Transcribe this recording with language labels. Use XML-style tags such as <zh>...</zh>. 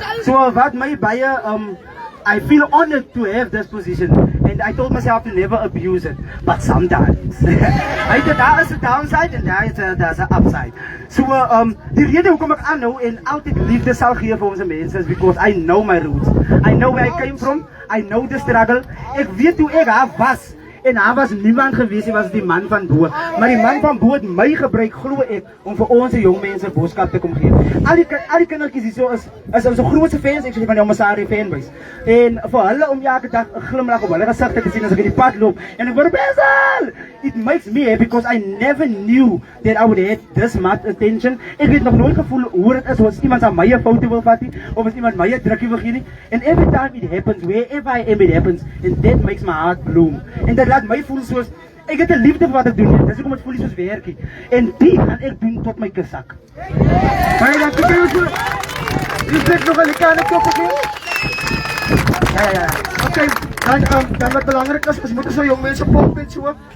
<af>So wat my baie</af> <en>I feel honored to have this position and I told myself to never abuse it, but sometimes.</en> <af>Daar is 'n downside en daar is 'n upside. So die rede hoekom ek aanhou en altyd liefde sal gee vir ons mense is</af> <en>because I know my roots. I know where I came from. I know the struggle.</en> <af>Ek weet hoe ek daar was. En daar was niemand gewees, hy was die man van bo. Maar die man van bo het my gebruik, glo ek, om vir ons jong mense boodskap te kom gee. Al die kindertjies hier so is ons grootste fans, ek sê van die Masari fanbase. En vir hulle om elke dag 'n glimlag op hulle gesigte te sien as ek in die pad loop en ek word besel.</af> <en>It makes me happy because I never knew that I would have this much attention.</en> <af>Ek het nog nooit gevoel hoe dit is as iemand aan my 'n foto wil vat nie, of as iemand my 'n drukkie wil gee nie.</af> <en>And every time it happens, wherever I am it happens, and that makes my heart bloom.</en> <af>En dat laat my voel soos ek het 'n liefde vir wat ek doen. Dis hoekom dit voel soos werkie. En dit gaan ek doen tot my kusak. Baie dankie vir jou. Is dit nog 'n lekker koppie? Ja. Okay, dan wat belangrik is, ons moet so jong mense pomp en so.</af>